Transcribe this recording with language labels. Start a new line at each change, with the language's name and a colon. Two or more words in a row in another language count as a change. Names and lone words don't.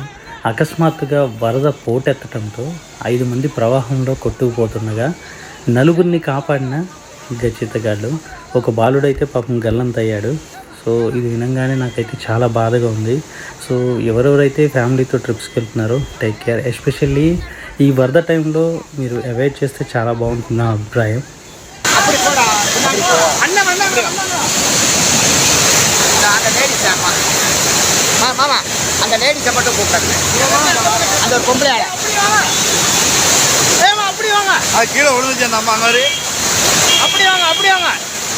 Telugu: అకస్మాత్తుగా వరద పోటెత్తడంతో 5 మంది ప్రవాహంలో కొట్టుకుపోతుండగా నలుగురిని కాపాడిన గచ్చితగాళ్ళు. ఒక బాలుడైతే పాపం గల్లంతయ్యాడు. సో ఇది వినంగానే నాకైతే చాలా బాధగా ఉంది. సో ఎవరెవరైతే ఫ్యామిలీతో ట్రిప్స్కి వెళ్తున్నారో
English: take care.
Telugu: ఎస్పెషల్లీ ఈ వరద టైంలో మీరు అవాయిడ్ చేస్తే చాలా బాగుంటుంది నా అభిప్రాయం.
Tamil: அந்த லேடிஸை மட்டும் கூப்பிட்டாங்க. அந்த ஒரு பொம்பளை ஆளை அப்படி வாங்க, அது கீழே விழுந்துச்சு அந்த அம்மா. அப்படி வாங்க, அப்படி வாங்க.